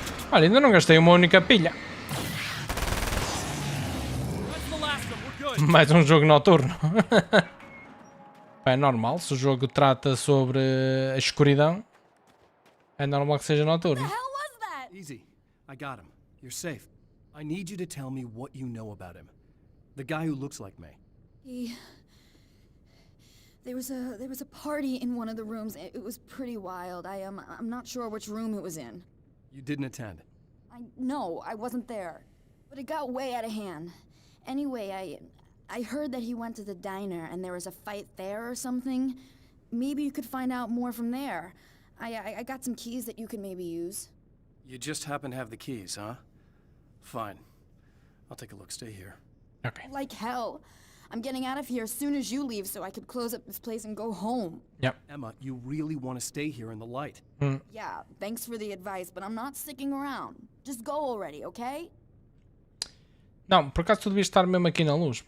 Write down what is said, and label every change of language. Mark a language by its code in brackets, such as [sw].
[pt] Olha, ainda não gastei uma única pilha. [en] That's the last of them. We're good. [pt] Mais um jogo noturno. É normal, se o jogo trata sobre a escuridão, é normal que seja noturno. [en] What was that? Easy. I got him. You're safe. I need you to tell me what you know about him. The guy who looks like me. There was a party in one of the rooms. It was pretty wild. I'm not sure which room it was in. You didn't attend. No, I wasn't there. But it got way out of hand. Anyway, I heard that he went to the diner and there was a fight there or something. Maybe you could find out more from there. I got some keys that you could maybe use. You just happen to have the keys, huh? Fine. I'll take a look. Stay here. Ok. Like hell. I'm getting out of here as soon as you leave so I could close up this place and go home. Yep. Emma, you really want to stay here in the light. Yeah, thanks for the advice, but I'm not sticking around. Just go already, okay? [pt] Não, por acaso tu devias estar mesmo aqui na luz.